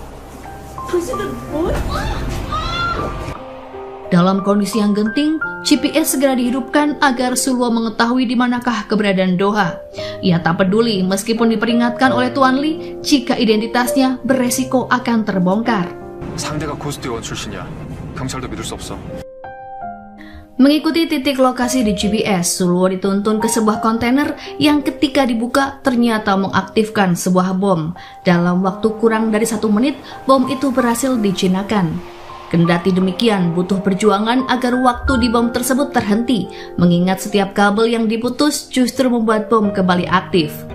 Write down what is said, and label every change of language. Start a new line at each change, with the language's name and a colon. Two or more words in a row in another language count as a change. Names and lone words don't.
Indonesian: Dalam kondisi yang genting, GPS segera dihidupkan agar Sulwo mengetahui di manakah keberadaan Doha. Ia tak peduli meskipun diperingatkan oleh Tuan Li jika identitasnya beresiko akan terbongkar.
Korean: 상대가 고스트원 출신이야. 경찰도 믿을 수 없어.
Indonesian: Mengikuti titik lokasi di GPS, Sulwo dituntun ke sebuah kontainer yang ketika dibuka ternyata mengaktifkan sebuah bom. Dalam waktu kurang dari 1 menit, bom itu berhasil dijinakkan. Kendati demikian, butuh perjuangan agar waktu di bom tersebut terhenti, mengingat setiap kabel yang diputus justru membuat bom kembali aktif.